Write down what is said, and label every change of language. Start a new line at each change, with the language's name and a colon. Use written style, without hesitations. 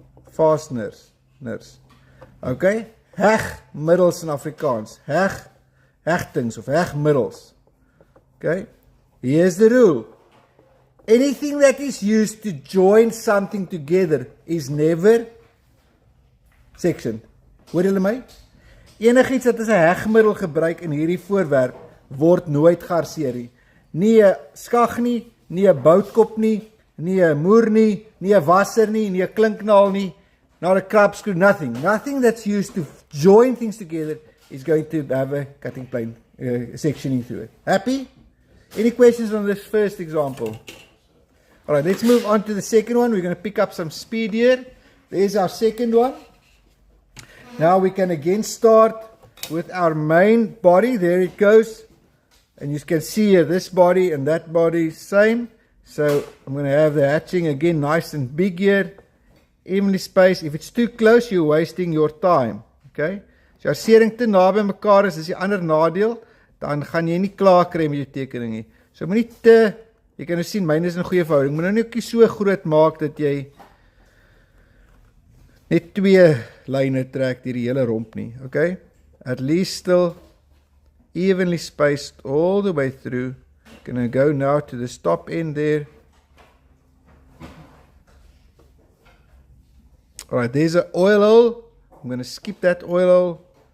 English: Fasteners. Okay? Hegmiddels in Afrikaans.
Afrikaans: Hechtings of hegmiddels.
English: Okay? Here's the rule. Anything that is used to join something together is never sectioned.
Afrikaans: Hoor julle my? Enigiets wat as 'n hegmiddel gebruik in hierdie voorwerp word nooit gearseer nie. Nie 'n skag nie, nie 'n boutkop nie, nie 'n moer nie, nie 'n wasser nie, nie 'n klinknaal nie,
English: not a crab screw, nothing. Nothing that's used to join things together is going to have a cutting plane sectioning through it. Happy? Any questions on this first example? Alright, let's move on to the second one. We're going to pick up some speed here. There's our second one. Now we can again start with our main body. There it goes. And you can see here, this body and that body same. So I'm going to have the hatching again nice and big here. Evenly spaced. If it's too close, you're wasting your time. Okay?
Afrikaans: As jou arsering te naby mekaar is, dis die ander nadeel, dan gaan jy nie klaar kry met jou tekening nie. So moenie te, jy kan nou sien, myne is in goeie verhouding. Moet nou nie ook so groot maak dat jy net twee lyne trek deur die hele romp nie.
English: Okay? At least still evenly spaced all the way through. Gonna go now to the stop end there. Alright, there's an oil hole. I'm going to skip that oil hole.